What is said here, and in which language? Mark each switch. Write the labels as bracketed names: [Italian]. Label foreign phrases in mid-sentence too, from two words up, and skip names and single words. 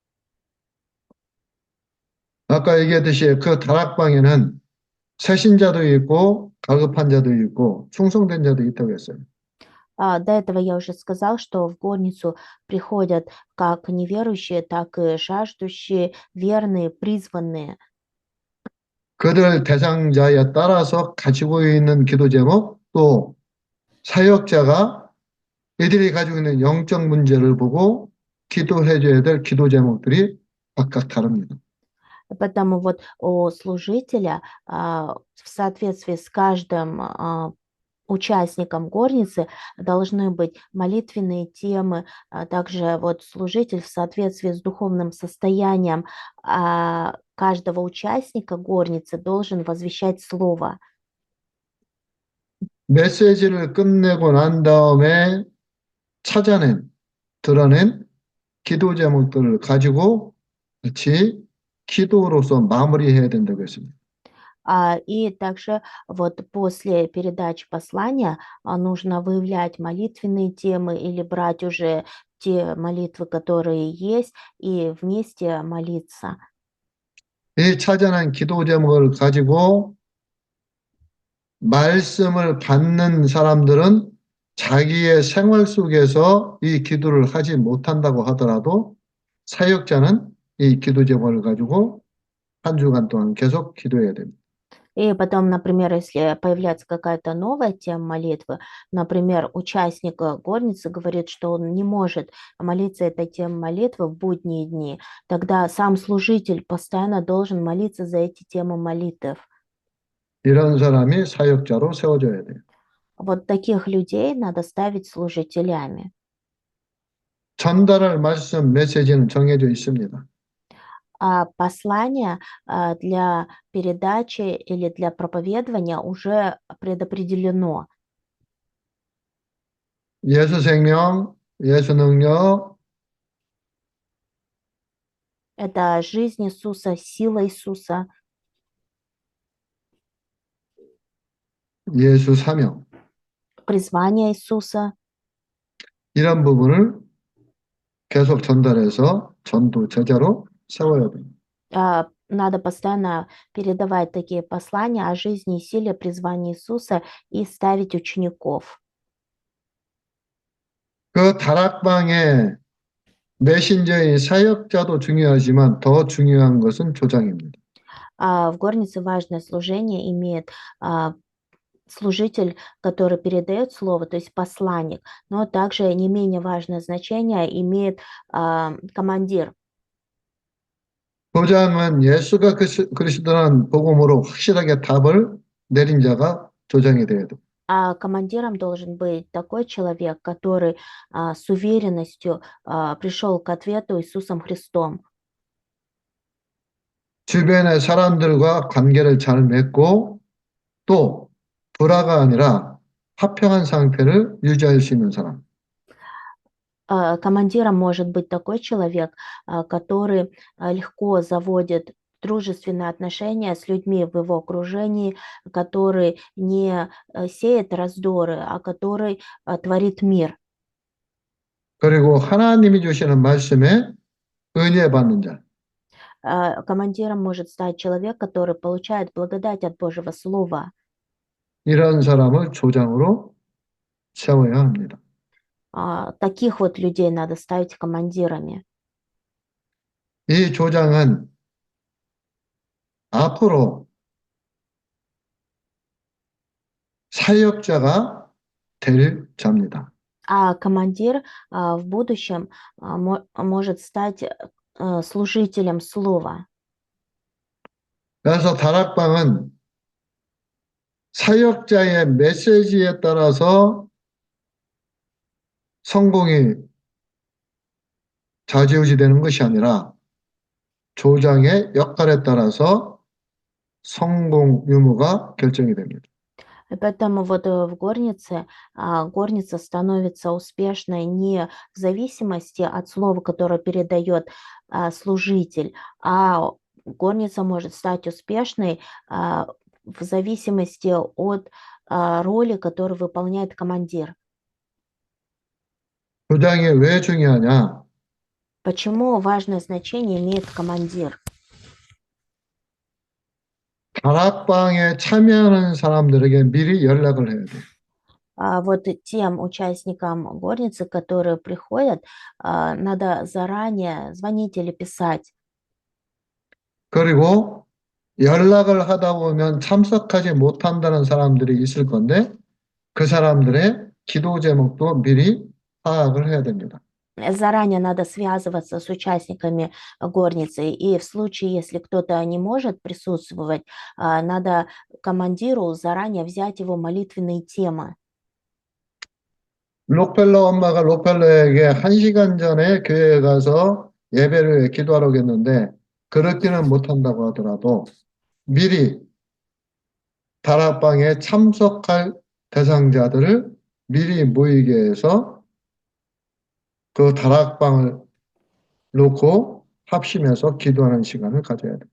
[Korean] 아까 얘기했듯이 그 다락방에는 새신자도 있고 갈급한 자도 있고 충성된 자도 있다고 했어요. [Russian] До этого я уже сказал, что в горницу приходят как неверующие, так и жаждущие, верные, призванные. [Korean] 그들 대상자에 따라서 가지고 있는 기도 제목 또 사역자가 이들이 가지고 있는 영적 문제를 보고 기도해 줘야 될 기도 제목들이 각각 다릅니다. [Russian] Поэтому вот у служителя в соответствии с каждым участникам горницы должны быть молитвенные темы, также вот служитель в соответствии с духовным состоянием каждого участника горницы должен возвещать слово. [Korean] 메시지를 끝내고 난 다음에 드러낸 기도 제목들을 가지고 같이 기도로서 마무리해야 된다고 했습니다. [Russian] И также вот после передачи послания нужно выявлять молитвенные темы или брать уже те молитвы, которые есть, и вместе молиться. [Korean] 이 찾아낸 기도 제목을 가지고 말씀을 받는 사람들은 자기의 생활 속에서 이 기도를 하지 못한다고 하더라도 사역자는 이 기도 제목을 가지고 한 주간 동안 계속 기도해야 됩니다. [Russian] И потом, например, если появляется какая-то новая тема молитвы, например, участник горницы говорит, что он не может молиться этой темой молитвы в будние дни, тогда сам служитель постоянно должен молиться за эти темы молитв. [Korean] 이런 사람이 사역자로 세워져야 돼요. [Russian] Вот таких людей надо ставить служителями. [Korean] 전달할 말씀, 메시지는 정해져 있습니다. [Russian] Послание для передачи или для проповедования уже предопределено. [Korean] 예수 생명, 예수 능력, [Russian] Это жизнь Иисуса, сила Иисуса, [Korean] 예수 사명 [Russian] призвание Иисуса. [Korean] 이런 부분을 계속 전달해서 전도 제자로 세워야 됩니다. [Russian] Надо постоянно передавать такие послания о жизни и силе призвания Иисуса и ставить учеников. [Korean] 그 다락방에 메신저의 사역자도 중요하지만 더 중요한 것은 조장입니다. [Russian] В горнице важное служение имеет служитель, который передает слово, то есть посланник, но также не менее важное значение имеет командир. [Korean] 조장은 예수가 그리스도라는 복음으로 확실하게 답을 내린 자가 조장이 돼야 됩니다. [Russian] А командиром должен быть такой человек, который с уверенностью пришел к ответу Иисусом Христом. [Korean] 주변의 사람들과 관계를 잘 맺고 또 불화가 아니라 화평한 상태를 유지할 수 있는 사람. [Russian] Командиром может быть такой человек, который легко заводит дружественные отношения с людьми в его окружении, который не сеет раздоры, а который творит мир. [Korean] 그리고 하나님이 주시는 말씀에 은혜 받는 자. [Russian] Командиром может стать человек, который получает благодать от Божьего Слова. [Korean] 이런 사람을 조장으로 세워야 합니다. [Russian] Таких вот людей надо ставить командирами. [Korean] 이 조장은 앞으로 사역자가 될 자입니다. [Russian] А командир в будущем может стать служителем слова. [Korean] 그래서 다락방은 사역자의 메시지에 따라서 성공이 좌지우지되는 것이 아니라 조장의 역할에 따라서 성공 유무가 결정이 됩니다. [Russian] И поэтому вот в горнице горница становится успешной не в зависимости от слова, которое передает служитель, а горница может стать успешной в зависимости от роли, которую выполняет командир. [Korean] 조장이 왜 중요하냐? [Russian] Почему важное значение имеет командир? [Korean] 다락방에 참여하는 사람들에게 미리 연락을 해야 돼요. [Russian] Вот тем участникам горницы, которые приходят, надо заранее звонить или писать. [Korean] 그리고 연락을 하다 보면 참석하지 못한다는 사람들이 있을 건데 그 사람들의 기도 제목도 미리 파악을 해야 됩니다. [Russian] Заранее надо связываться с участниками горницы, и в случае, если кто-то не может присутствовать, надо командиру заранее взять его молитвенные темы. [Korean] 록펠러 엄마가 록펠러에게 1시간 전에 교회에 가서 예배를 기도하라고 했는데 그렇게는 못한다고 하더라도 미리 다락방에 참석할 대상자들을 미리 모이게 해서 그 다락방을 놓고 합심해서 기도하는 시간을 가져야 돼요.